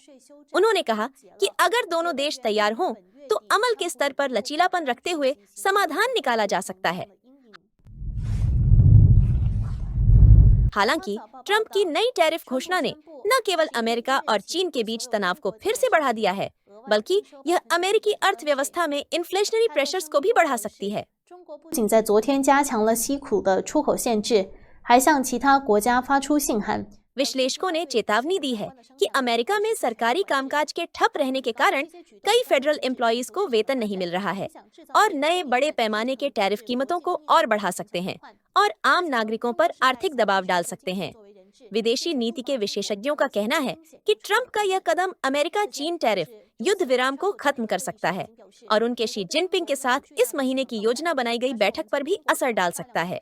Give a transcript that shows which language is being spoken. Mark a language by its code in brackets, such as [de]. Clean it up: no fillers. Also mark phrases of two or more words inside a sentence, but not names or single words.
[hi] उन्होंने कहा कि अगर दोनों देश तैयार हों तो अमल के स्तर पर लचीलापन रखते हुए समाधान निकाला जा सकता है। हालांकि ट्रंप की नई टैरिफ घोषणा ने न केवल अमेरिका और चीन के बीच तनाव को फिर से बढ़ा दिया है, बल्कि यह अमेरिकी अर्थव्यवस्था में [en] inflationary pressures [hi] को भी बढ़ा सकती है। [zh] 不仅在昨天加强了稀苦的出口限制，还向其他国家发出信函。 [hi] विश्लेषकों ने चेतावनी दी है कि अमेरिका में सरकारी कामकाज के ठप रहने के कारण कई [en] federal employees [hi] को वेतन नहीं मिल रहा है और नए बड़े पैमाने के टैरिफ कीमतों को और बढ़ा सकते हैं और आम नागरिकों पर आर्थिक दबाव डाल सकते हैं। विदेशी नीति के विशेषज्ञों का कहना है कि ट्रंप का यह कदम अमेरिका चीन टैरिफ युद्ध विराम को खत्म कर सकता है और उनके शी जिनपिंग के साथ इस महीने की योजना बनाई गई बैठक पर भी असर डाल सकता है।